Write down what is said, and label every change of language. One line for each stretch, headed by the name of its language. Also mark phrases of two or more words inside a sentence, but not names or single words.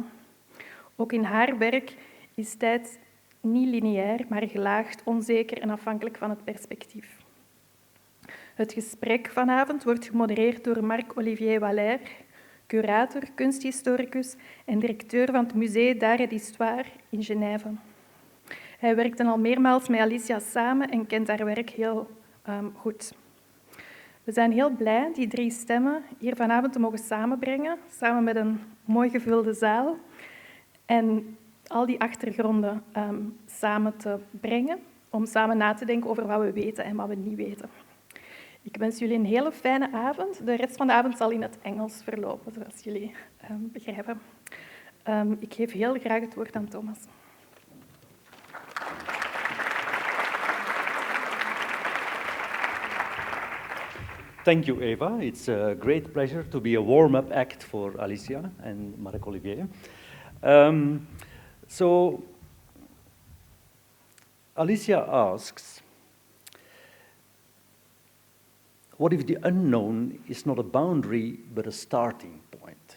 Dutch: Ook in haar werk is tijd niet lineair, maar gelaagd, onzeker en afhankelijk van het perspectief. Het gesprek vanavond wordt gemodereerd door Marc-Olivier Waller, curator, kunsthistoricus en directeur van het Musée d'Art et d'Histoire in Genève. Hij werkte al meermaals met Alicja samen en kent haar werk heel goed. We zijn heel blij die 3 stemmen hier vanavond te mogen samenbrengen, samen met een mooi gevulde zaal. En al die achtergronden samen te brengen, om samen na te denken over wat we weten en wat we niet weten. Ik wens jullie een hele fijne avond. De rest van de avond zal in het Engels verlopen, zoals jullie begrijpen. Ik geef heel graag het woord aan Thomas.
English: Thank you, Eva. It's a great pleasure to be a warm-up act for Alicia and Marc-Olivier. So, Alicia asks, what if the unknown is not a boundary, but a starting point?